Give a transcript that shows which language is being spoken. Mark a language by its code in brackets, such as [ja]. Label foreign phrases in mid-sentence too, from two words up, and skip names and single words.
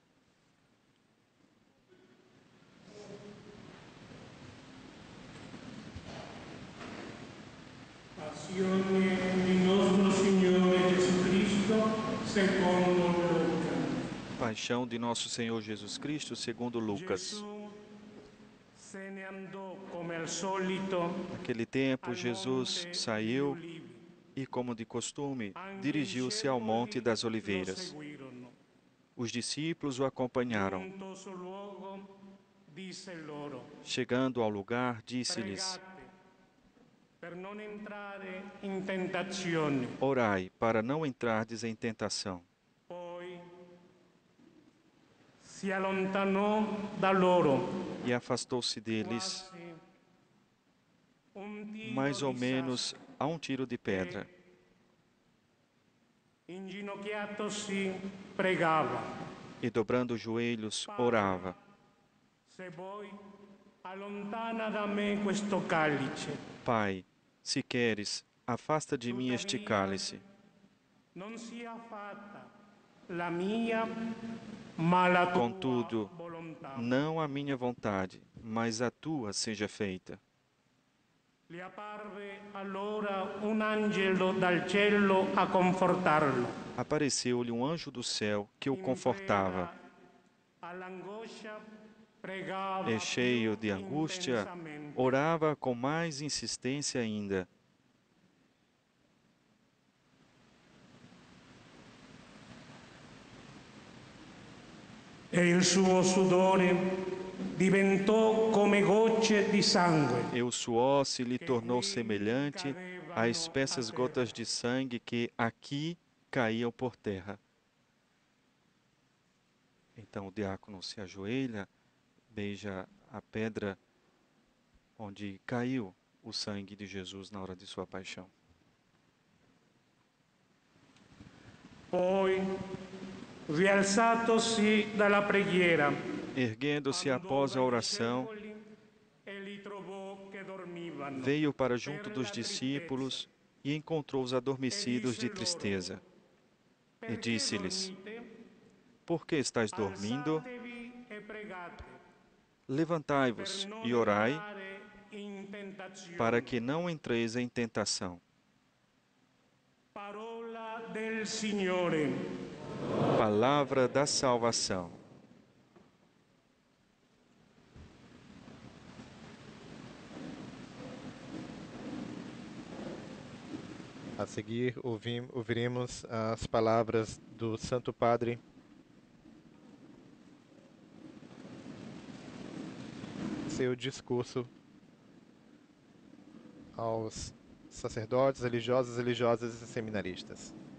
[it] Passione di nostro Signore Gesù Cristo secondo Luca. [pt] Paixão de nosso Senhor Jesus Cristo segundo Lucas. [it] Gesù se ne andò come al solito. [pt] Naquele tempo, Jesus saiu e, como de costume, dirigiu-se ao Monte das Oliveiras. Os discípulos o acompanharam. Chegando ao lugar, disse-lhes: orai, para não entrardes em tentação. [it] Se allontanò da loro. [pt] E afastou-se deles, mais ou menos a um tiro de pedra. [it] Inginocchiatosi pregava. [pt] E dobrando os joelhos, orava: [it] Se vuoi, allontana da me questo cálice. [pt] Pai, se queres, afasta de mim este cálice. [it] Non sia fatta la mia, ma la tua [pt] Contudo, [it] volontà. [pt] não a minha vontade, mas a tua seja feita. [it] Gli apparve allora un angelo dal cielo a confortarlo. [pt] Apareceu-lhe um anjo do céu que o confortava. [it] All'angoscia pregava [pt] E cheio de angústia, [it] intensamente. [pt] orava com mais insistência ainda. [it] E il suo sudore diventò come gocce di sangue. [pt] E o suor se lhe tornou semelhante a espessas gotas de sangue que aqui caíam por terra. Então o diácono se ajoelha, beija a pedra onde caiu o sangue de Jesus na hora de sua paixão. [it] Poi, rialzatosi dalla preghiera, [pt] Erguendo-se após a oração, [it] e li trovò che dormivano. [pt] veio para junto dos discípulos e encontrou-os adormecidos de tristeza. E disse-lhes: por que estáis dormindo? [it] Alzatevi e pregate, [pt] Levantai-vos [it] per non [pt] e orai, [it] entrare in tentazione. [pt] para que não entreis em tentação. [it] Parola del Signore. [pt] Palavra da salvação. A seguir, ouviremos as palavras do Santo Padre seu discurso aos sacerdotes, religiosas e seminaristas.